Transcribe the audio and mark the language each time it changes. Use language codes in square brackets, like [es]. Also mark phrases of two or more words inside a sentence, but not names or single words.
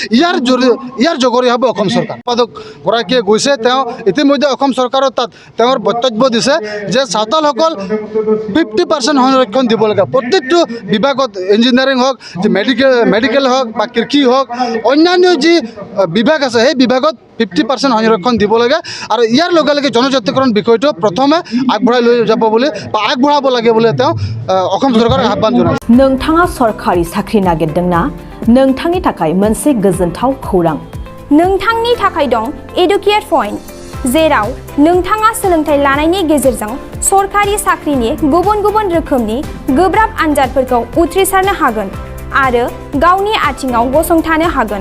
[as] ইয়াৰ জগৰীয়া হ'ব অসম চৰকাৰ সম্পাদকগৰাকীয়ে গৈছে তেওঁ ইতিমধ্যে অসম চৰকাৰৰ তাত তেওঁৰ বক্তব্য দিছে যে সাঁওতালসকল 50% সংৰক্ষণ দিব লাগে প্ৰত্যেকটো বিভাগত ইঞ্জিনিয়াৰিং হওক যে মেডিকেল হওক বা কৃষি হওক অন্যান্য যি বিভাগ আছে সেই বিভাগত 50% সংৰক্ষণ দিব লাগে আৰু ইয়াৰ লগে লগে জনজাতিকৰণ বিষয়টো প্ৰথমে আগবঢ়াই লৈ যাব বুলি বা আগবঢ়াব লাগে বুলি তেওঁ অসম চৰকাৰক আহ্বান জনাইছে [brx] नोंथाङा सरकारि साख्रि नागिरदोंना नोंथांनि थाखाय मोनसे गोजोनथाव खौरां नोंथांनि थाखाय दं एडुकेट पइन्ट जेराव नोंथाङा सोलोंथाइ लानायनि गेजेरजों सरकारि साख्रिनि गुबुन गुबुन रोखोमनि गोब्राब आनजादफोरखौ उथ्रिसारनो हागोन आरो गावनि आथिङाव गसंथानो हागोन